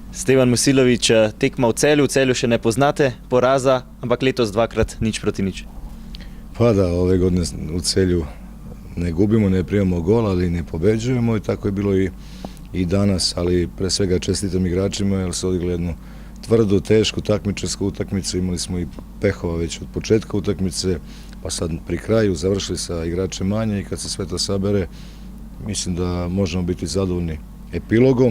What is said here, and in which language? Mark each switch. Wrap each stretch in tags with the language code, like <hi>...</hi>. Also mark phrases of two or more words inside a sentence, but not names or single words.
<sl>Stevan Musilović, tekma v Celju še ne poznate poraza, ampak letos dvakrat 0-0.</sl> <sr>Pa da, ove godine u Celju ne gubimo, ne primamo gol, ali ne pobeđujemo i tako je bilo i danas, ali pre svega čestitam igračima jer su odigrali jednu tvrdu, tešku takmičarsku utakmicu, imali smo i pehova već od početka utakmice, pa sad pri kraju završili sa igračem manje i kad se sve to sabere, mislim da možemo biti zadovoljni epilogom.</sr>